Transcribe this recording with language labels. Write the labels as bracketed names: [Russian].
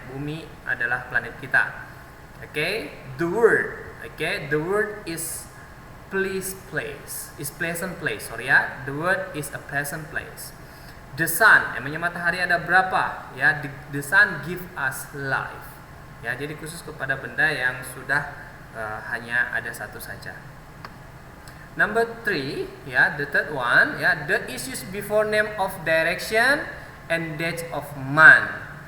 [Indonesian] Bumi adalah planet kita. [English] Oke, the word. Oke, the word is pleasant place. Sorry ya, the word is a pleasant place. The sun, [Indonesian] emangnya matahari ada berapa? [English] Ya, the sun give us life. [Indonesian] Ya, jadi khusus kepada benda yang sudah hanya ada satu saja. [English] Number 3, ya, the third one, ya, the is used before name of direction and date of month.